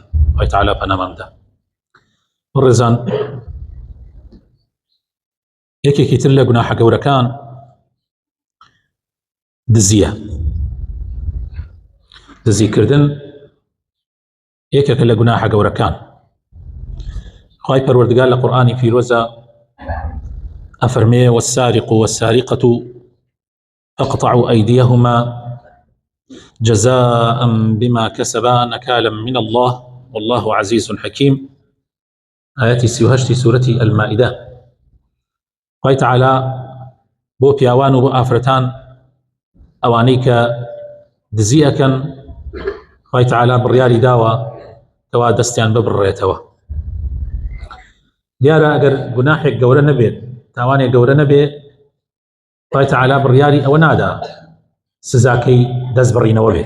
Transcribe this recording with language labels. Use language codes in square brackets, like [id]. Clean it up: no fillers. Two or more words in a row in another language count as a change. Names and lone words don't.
[ckb] خوای تەعالا پەنامان بدە. بەڕێزان، یەکێکی تر لە گوناحە گەورەکان دزیە. دزیکردن یەکێکە لە گوناحە گەورەکان. خوای پەروەردگار لە قورئانی پیرۆزە أفرمي [ar] والسارق والسارقة فاقطعوا أيديهما جزاء بما كسبا نكالا من الله والله عزيز حكيم. [ckb] آياتي سيوهشتي سورة المائدة. خوای تعالى بو پیاوان و بو آفرتان ئەوانەی کە دزی ئەکەن، خوای تعالى بڕیاری داوە کەوا دەستیان ببڕێتەوە. دیارە ئەگەر گوناحێک گەورە نەبێت، تاوانێک گەورە نەبێ، خوای تعالى بڕیاری ئەوە نادا سزاکەی دەست بڕینەوە بێ.